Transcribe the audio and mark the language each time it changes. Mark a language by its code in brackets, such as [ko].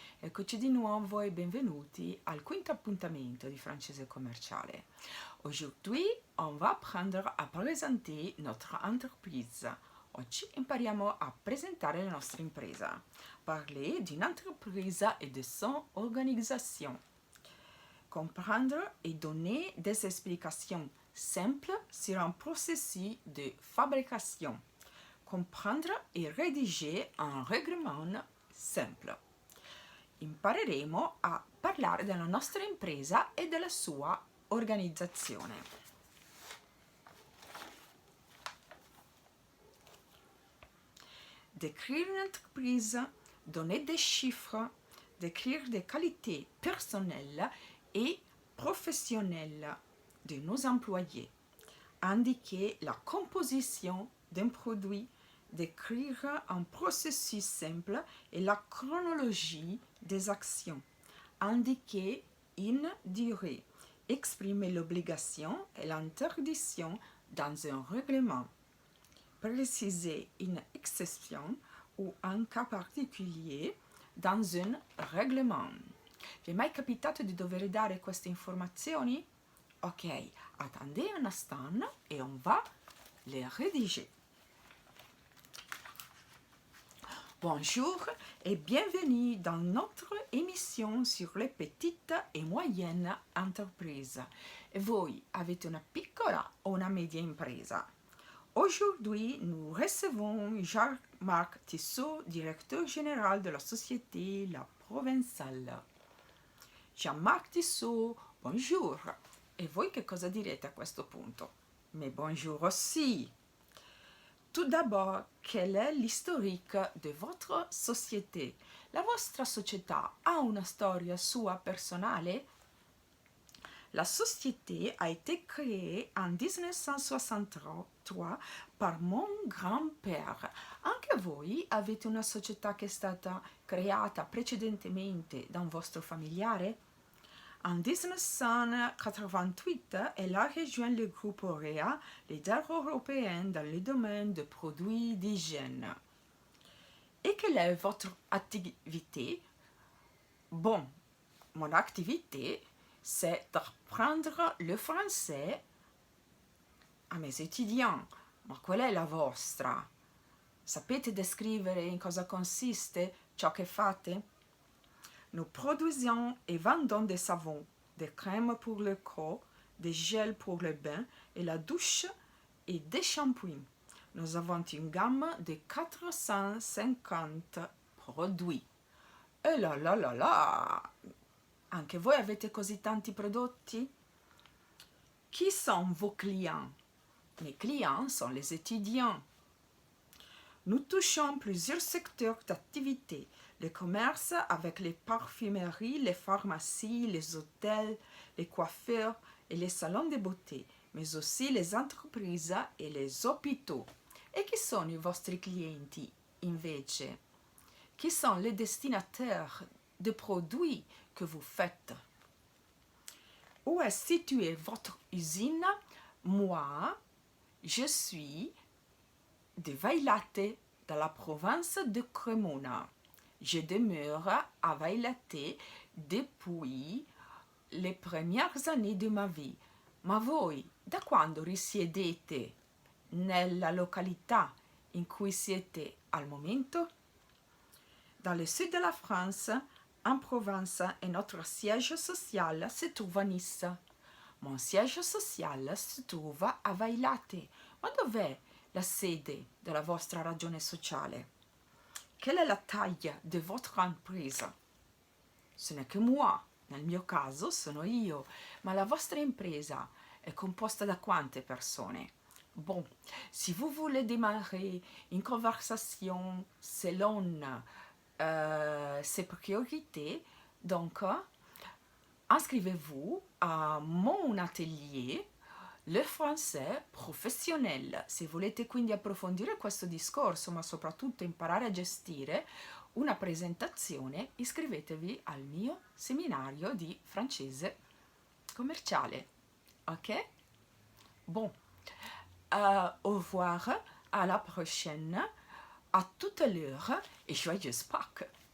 [it] Eccoci di nuovo e benvenuti al 5º appuntamento di francese commerciale. [fr] Aujourd'hui, on va apprendre à présenter notre entreprise. [it] Oggi impariamo a presentare la nostra impresa. [fr] Parler d'une entreprise et de son organisation. Comprendre et donner des explications simples sur un processus de fabrication. Comprendre e rédiger un règlement simple. [it] Impareremo a parlare della nostra impresa e della sua organizzazione. [fr] Décrire une entreprise, donner des chiffres, décrire des qualités personnelles et professionnelles de nos employés, indiquer la composition d'un produit, décrire un processus simple et la chronologie des actions, indiquer une durée, exprimer l'obligation et l'interdiction dans un règlement, préciser une exception ou un cas particolare dans un règlement. [it] Vi è mai capitato di dover dare queste informazioni? [fr] Ok, attendez un instant et on va les rédiger. Bonjour et bienvenue dans notre émission sur les petites et moyennes entreprises. [it] E voi avete una piccola o una media impresa? [fr] Aujourd'hui, nous recevons Jean-Marc Tissot, directeur général de la société La Provençale. Jean-Marc Tissot, bonjour. [it] E voi che cosa direte a questo punto? [fr] Mais bonjour aussi. Tout d'abord, quel est l'historique de votre société? [it] La vostra società ha una storia sua personale? [fr] La société a été créée en 1963 par mon grand-père. [it] Anche voi avete una società che è stata creata precedentemente da un vostro familiare? [fr] En 1988, elle a rejoint le groupe Auréa, leader européen dans le domaine des produits d'hygiène. Et quelle est votre activité? Bon, mon activité, c'est d'apprendre le français a mes étudiants. [it] Ma qual è la vostra? Sapete descrivere in cosa consiste ciò che fate? [fr] Nous produisons et vendons des savons, des crèmes pour le corps, des gels pour le bain et la douche et des shampoings. Nous avons une gamme de 450 produits. E là là là là! [it] Anche voi avete così tanti prodotti? [fr] Qui sont vos clients? Mes clients sont les étudiants. Nous touchons plusieurs secteurs d'activité. Le commerce avec les parfumeries, les pharmacies, les hôtels, les coiffeurs et les salons de beauté, mais aussi les entreprises et les hôpitaux. [it] E chi sono i vostri clienti, invece? [fr] Qui sont les destinataires des produits que vous faites? Où est située votre usine? Moi, je suis de Vailate, dans la province de Cremona. Je demeure à Vailate depuis le premières années de ma vie. [it] Ma voi, da quando risiedete nella località in cui siete al momento? [fr] Dans le sud de la France, en Provence, et notre siège social se trouve à Nice. Mon siège social [it] si trova a [fr] Vailate. [it] Ma dov'è la sede della vostra ragione sociale? [fr] Quelle est la taille de votre entreprise? Ce n'est que moi, [it] nel mio caso sono io, ma la vostra impresa è composta da quante persone? [fr] Bon, si vous voulez démarrer une conversation selon ses priorités, donc inscrivez-vous à mon atelier Le français professionnel. [it] Se volete quindi approfondire questo discorso, ma soprattutto imparare a gestire una presentazione, iscrivetevi al mio seminario di francese commerciale. Ok? [fr] Bon, au revoir, à la prochaine, à tout à l'heure et joyeuse Pâques.